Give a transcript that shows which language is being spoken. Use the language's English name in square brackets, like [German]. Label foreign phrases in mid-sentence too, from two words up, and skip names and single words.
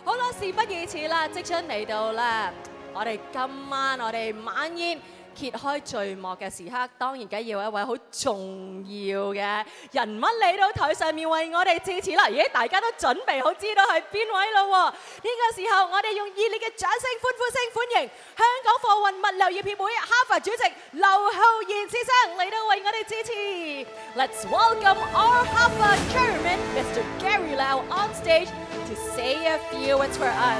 [Cantonese] 事不宜遲啦，即將嚟到啦！我哋今晚晚宴揭開序幕嘅時刻，當然梗要一位好重要嘅人物嚟到台上面為我哋致辭啦！而家大家都準備好知道係邊位咯喎？呢個時候我哋用熱烈嘅掌聲、歡呼聲歡迎香港貨運物流業協會哈佛主席劉浩然先生嚟到為我哋致辭。 [English] Let's welcome our Harvard Chairman, Mr. Gary Lau, on stage to say a few words for us.